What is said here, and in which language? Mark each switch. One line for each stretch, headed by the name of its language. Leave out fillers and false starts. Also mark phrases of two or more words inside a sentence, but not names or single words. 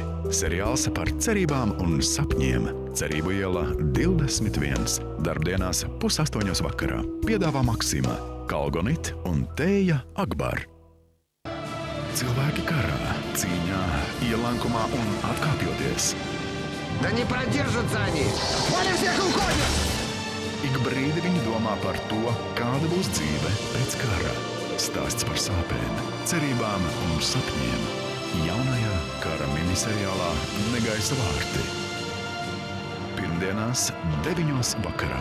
Latvian: Seriāls par cerībām un sapņiem. Cerību iela 21. Darbdienās 7:30 vakarā. Piedāvā Maksima, Kalgonit un Tēja Akbar. Cilvēki karā, cīņā, ielankumā un atkāpjoties.
Russian: Да не продержатся они! Вали всех уходят!
Latvian: Ik brīdi viņi domā par to, kāda būs dzīve pēc kara. Stāsts par sāpēm, cerībām un sapņiem. Jaunajā kara miniseriālā Negaisa vārti. Pirmdienās 9:00 vakarā.